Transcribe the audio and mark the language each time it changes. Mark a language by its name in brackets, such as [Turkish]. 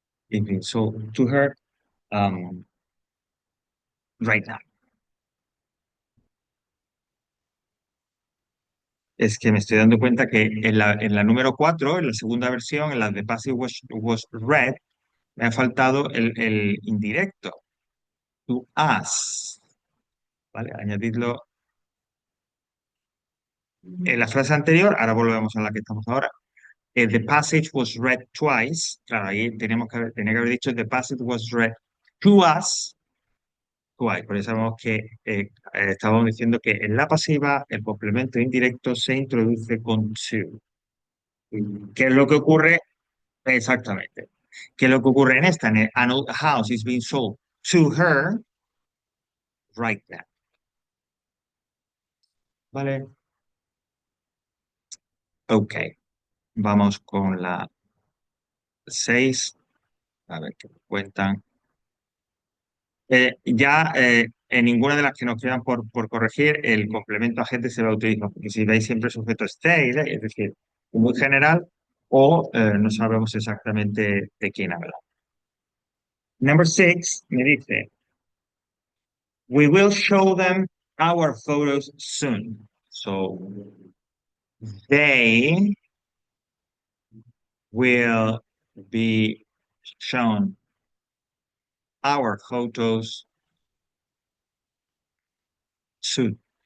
[English] It's being sold to her um right now. [Spanish] Es que me estoy dando cuenta que en la número 4 en la segunda versión, en la de [English] passive was read, [Spanish] me ha faltado el indirecto, [English] to us, [Spanish] ¿vale? Añadirlo en la frase anterior, ahora volvemos a la que estamos ahora. [English] The passage was read twice, [Spanish] claro, ahí tenía que haber dicho [English] the passage was read to us twice, [Spanish] por eso sabemos que estábamos diciendo que en la pasiva el complemento indirecto se introduce con to. ¿Qué es lo que ocurre? Exactamente. ¿Qué es lo que ocurre en esta? [English] An old house is being sold to her right now. [Spanish] ¿Vale? Ok. Vamos con la 6. A ver qué me cuentan. Ya en ninguna de las que nos quedan por corregir, el complemento agente se va a utilizar, porque si veis siempre sujeto stay, es decir, muy general, o no sabemos exactamente de quién habla. [English] Number 6 [Spanish] me dice, [English] we will show them our photos soon. So they will be shown our photos soon.